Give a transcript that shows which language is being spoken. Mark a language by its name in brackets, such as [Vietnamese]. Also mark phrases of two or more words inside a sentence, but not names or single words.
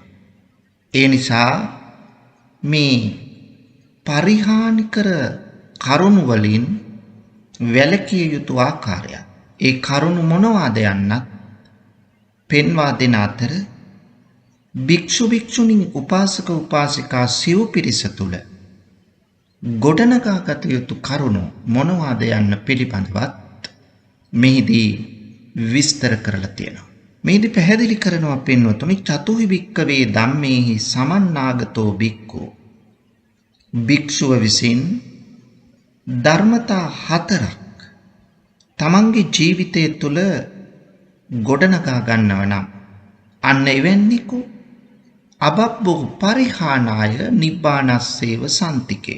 [Sinhala] ඒ නිසා මේ පරිහානිකර කරුණු වලින් වැළකිය යුතු ආකාරය, ඒ කරුණු මොනවාද යන්නත් පෙන්වා දෙන අතර භික්ෂු භික්ෂුණී උපාසක උපාසිකා සිව් පිරිස තුල ගොඩනගාගත යුතු කරුණු මොනවාද යන්න පිළිබඳවත් මෙහිදී විස්තර කරලා තියෙනවා. මෙහිදී පැහැදිලි කරනවා පින්වතුනි, [Pali] චතුහි භික්ඛවේ ධම්මේහි සමන්නාගතෝ භික්ඛු. [Sinhala] භික්ෂුව විසින් ධර්මතා 4ක් තමන්ගේ ජීවිතය තුළ ගොඩනගා ගන්නව නම් අන්න එවැන්නෙකු [Pali] අබබ්බෝ පරිහානාය නිබ්බානස්සේව සන්තිකේ.